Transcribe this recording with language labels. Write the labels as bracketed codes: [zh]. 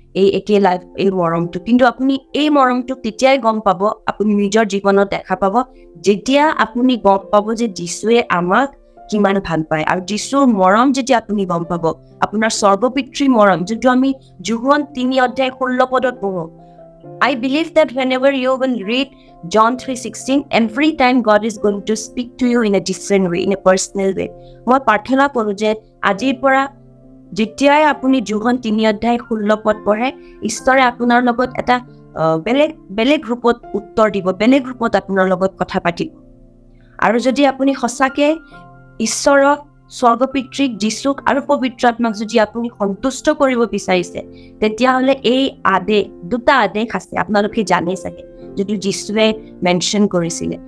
[as] এই একে লাইফ এই মৰমটো, কিন্তু আপুনি এই মৰমটো তেতিয়াই গম পাব, আপুনি নিজৰ জীৱনত দেখা পাব যেতিয়া আপুনি গম পাব যে যীশুৱে আমাক কিমান ভাল পায়। আৰু যীশুৰ মৰম যেতিয়া আপুনি গম পাব, আপোনাৰ স্বৰ্গপিতৃৰ মৰম, যোনটো আমি যোহন 3:16 পঢ়ো। [en] I believe that whenever you will read John 3:16, every time God is going to speak to you in a different way, in a personal way. [as] মই প্ৰাৰ্থনা কৰোঁ যে আজিৰ পৰা যেতিয়াই আপুনি যোহন 3:16 পঢ়ে, ঈশ্বৰে আপোনাৰ লগত এটা বেলেগ ৰূপত উত্তৰ দিব, বেলেগ ৰূপত আপোনাৰ লগত কথা পাতিব। আৰু যদি আপুনি সঁচাকে ঈশ্বৰক, স্বৰ্গপিতৃক, যীশুক আৰু পবিত্ৰ আত্মাক যদি আপুনি সন্তুষ্ট কৰিব বিচাৰিছে, তেতিয়াহ'লে এই দুটা আদেশ আছে, আপোনালোকে জানে চাগে, যিটো যীশুৱে মেনশ্যন কৰিছিলে।